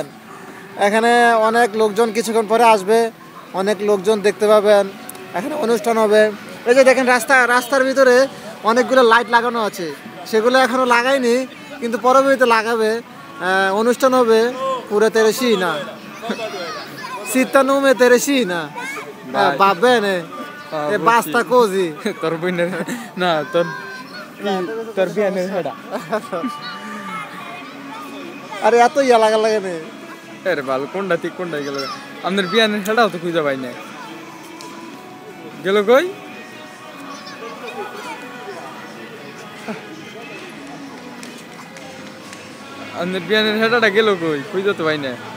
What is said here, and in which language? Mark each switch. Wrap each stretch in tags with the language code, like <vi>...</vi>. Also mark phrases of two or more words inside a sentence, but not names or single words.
<bn>এখানে অনেক লোকজন কিছুক্ষণ পরে আসবে, অনেক লোকজন দেখতে পাবেন, এখানে অনুষ্ঠান হবে। এই যে দেখেন রাস্তার ভিতরে অনেকগুলো লাইট লাগানো আছে, সেগুলো এখনো লাগায়নি কিন্তু পরবর্তীতে লাগাবে। অনুষ্ঠান হবে পুরো তেরেসিনা শীতটা নুমে তেরেসিনা</bn> <it>va bene e basta così</it> <bn>তোর বোনের না তোর বিয়ানের হেডা আরে এত ইয়া লাগা লাগে না। আরে ভালো কোনটা ঠিক কোনটা গেল আমাদের বিয়ানের হেডাও তো খুঁজে পাই না, গেল কই? আমাদের বিয়ানের হেডাটা গেল কই, খুঁজে তো পাই না।</bn>